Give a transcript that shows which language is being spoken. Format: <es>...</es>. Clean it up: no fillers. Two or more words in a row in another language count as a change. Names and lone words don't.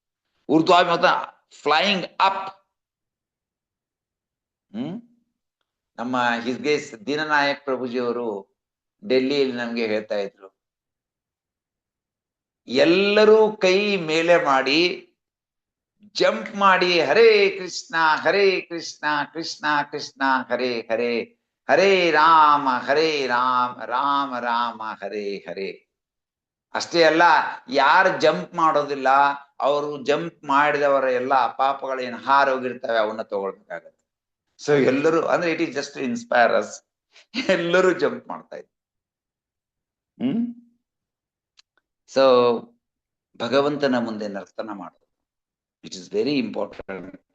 <en>ಊರ್ಧ್ವಾಭಿಮುಖ, flying up.</en> <kn>ನಮ್ಮ ಹಿಸ್ಗೇಸ್ ದೀನನಾಯಕ್ ಪ್ರಭುಜಿಯವರು ಡೆಲ್ಲಿಯಲ್ಲಿ ನಮ್ಗೆ ಹೇಳ್ತಾ ಇದ್ರು, ಎಲ್ಲರೂ ಕೈ ಮೇಲೆ ಮಾಡಿ ಜಂಪ್ ಮಾಡಿ ಹರೇ ಕೃಷ್ಣ ಕೃಷ್ಣ ಕೃಷ್ಣ ಹರೇ ಹರೇ, ಹರೇ ರಾಮ ರಾಮ ರಾಮ ಹರೇ ಹರೇ. ಅಷ್ಟೇ ಅಲ್ಲ, ಯಾರು ಜಂಪ್ ಮಾಡೋದಿಲ್ಲ ಅವರು ಜಂಪ್ ಮಾಡಿದವರ ಎಲ್ಲ ಪಾಪಗಳೇನು ಹಾರೋಗಿರ್ತವೆ ಅವನ್ನ ತಗೊಳ್ಬೇಕಾಗತ್ತೆ. ಸೊ ಎಲ್ಲರೂ ಅಂದ್ರೆ</kn> <en>it is just inspire us,</en> <kn>ಎಲ್ಲರೂ ಜಂಪ್ ಮಾಡ್ತಾ ಇದ್ರು. ಸೊ ಭಗವಂತನ ಮುಂದೆ ನರ್ತನ ಮಾಡೋದು</kn> <en>it is very important.</en>